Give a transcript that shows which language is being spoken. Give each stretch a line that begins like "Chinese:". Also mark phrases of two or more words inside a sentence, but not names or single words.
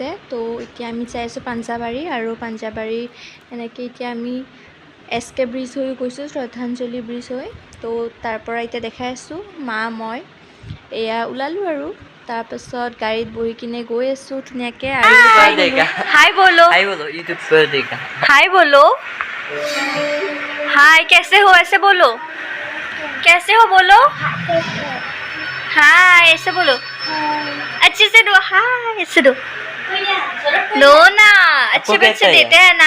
Assamese: ত' এতিয়া আমি যাই আছোঁ পাঞ্জাবাৰী, আৰু পাঞ্জাবাৰী এনেকৈ এতিয়া আমি SK ব্ৰিজ হৈ গৈছোঁ, শ্ৰদ্ধাঞ্জলি ব্ৰিজ হৈ। ত' তাৰ পৰা এতিয়া দেখাই আছোঁ মা মই এয়া ওলালোঁ আৰু তাৰপাছত গাড়ীত বহি কিনে গৈ আছোঁ ধুনীয়াকৈ। আৰু
Hindi: हाय बोलो यूट्यूब पर देखा हाय बोलो हाय कैसे हो ऐसे बोलो कैसे हो बोलो हाय ऐसे बोलो अच्छे से दो हाय ऐसे दो दो ना अच्छे बच्चे देते हैं ना